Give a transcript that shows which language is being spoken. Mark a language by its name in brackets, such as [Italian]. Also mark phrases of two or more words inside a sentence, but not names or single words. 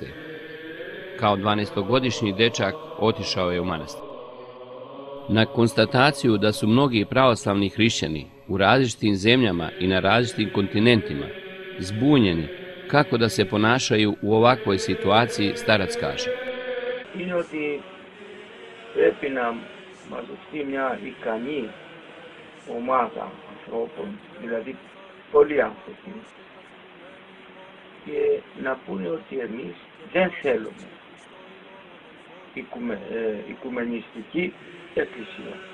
[Serbian] Kao 12-godišnji dečak otišao je u manastir. Na konstataciju da su mnogi pravoslavni hrišćani u različitim zemljama i na različitim kontinentima zbunjeni kako da se ponašaju u ovakvoj situaciji, starac kaže: [Greek] είναι ότι πρέπει να μαζευτεί μια ικανή ομάδα ανθρώπων, δηλαδή πολλοί άνθρωποι, και να πούνε ότι εμείς δεν θέλουμε οικουμενιστική εκκλησία.